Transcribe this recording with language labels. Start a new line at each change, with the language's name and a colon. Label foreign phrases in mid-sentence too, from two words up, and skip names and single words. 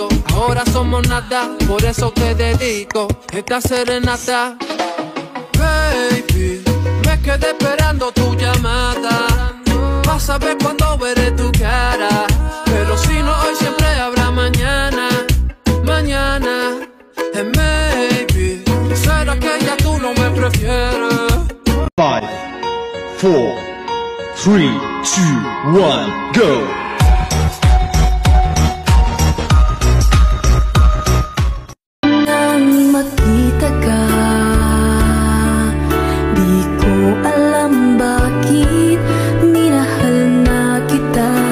Spanish: Ahora somos nada, por eso te dedico esta serenata. Baby, me quedé esperando tu llamada, vas a ver cuando veré tu cara. Pero si no hoy siempre habrá mañana, mañana.
English: And maybe,
Spanish: será que ya tú no me prefieres.
English: 5, 4, 3, 2, 1, go!
Filipino: Nang makita ka, di ko alam bakit minahal na kita.